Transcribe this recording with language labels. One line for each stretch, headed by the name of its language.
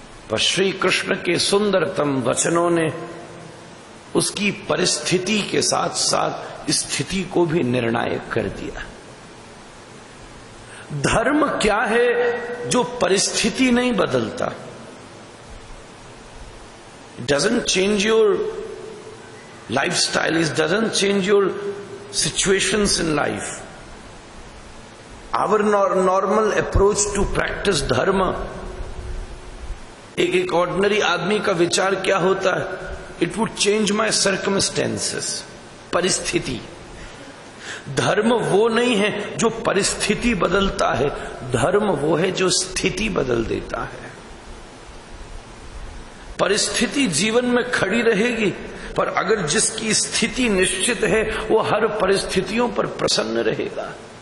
Hindi: पर श्री कृष्ण के सुंदरतम वचनों ने उसकी परिस्थिति के साथ साथ स्थिति को भी निर्णायक कर दिया। धर्म क्या है जो परिस्थिति नहीं बदलता।
English: It doesn't change your lifestyle, it doesn't change your situations in life. Our normal approach to practice dharma,
Hindi: एक ऑर्डिनरी आदमी का विचार क्या होता है?
English: It would change my circumstances, परिस्थिति।
Hindi: धर्म वो नहीं है जो परिस्थिति बदलता है, धर्म वो है जो स्थिति बदल देता है। परिस्थिति जीवन में खड़ी रहेगी, पर अगर जिसकी स्थिति निश्चित है वो हर परिस्थितियों पर प्रसन्न रहेगा।